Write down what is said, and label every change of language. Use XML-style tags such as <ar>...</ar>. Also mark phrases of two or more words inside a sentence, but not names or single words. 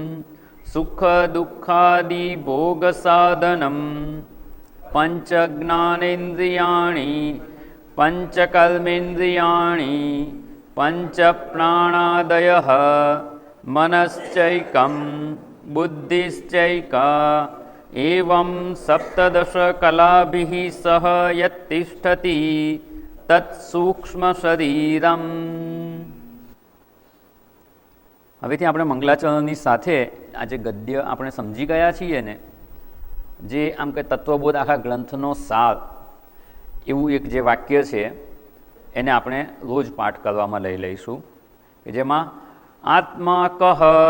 <sa>सुखदुःखादिभोगसाधनं पञ्चज्ञानेन्द्रियाणि पञ्चकर्मेन्द्रियाणि पञ्चप्राणादयः मनश्चैकं बुद्धिश्चैका एवं सप्तदशकलाभिः सह यत्तिष्ठति तत्सूक्ष्मशरीरम्।</sa> <gu>હવેથી આપણે મંગલાચરણની સાથે આજે ગદ્ય આપણે સમજી ગયા છીએ ને, જે આમ કે તત્વબોધ આખા ગ્રંથનો સાર એવું એક જે વાક્ય છે એને આપણે રોજ પાઠ કરવામાં લઈ લઈશું, કે જેમાં આત્મા કહ</gu>